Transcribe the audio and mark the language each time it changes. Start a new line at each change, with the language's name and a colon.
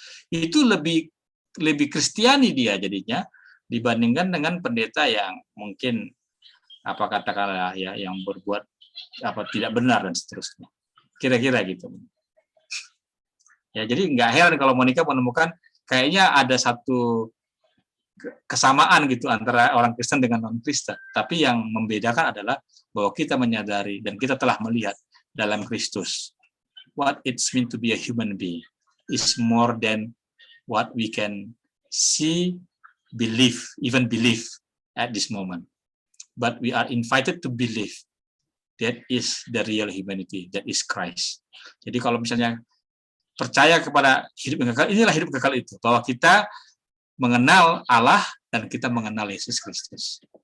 Indonesian: Itu lebih Kristiani dia jadinya dibandingkan dengan pendeta yang mungkin katakanlah ya yang berbuat tidak benar dan seterusnya. Kira-kira gitu. Ya, jadi nggak heran kalau Monica menemukan kayaknya ada satu kesamaan gitu antara orang Kristen dengan non-Kristen. Tapi yang membedakan adalah bahwa kita menyadari dan kita telah melihat dalam Kristus
English: what it's mean to be a human being. It's more than what we can see, even believe at this moment. But we are invited to believe that is the real humanity, that is Christ.
Indonesian: Jadi kalau misalnya percaya kepada hidup yang kekal, inilah hidup kekal itu, bahwa kita mengenal Allah dan kita mengenal Yesus Kristus.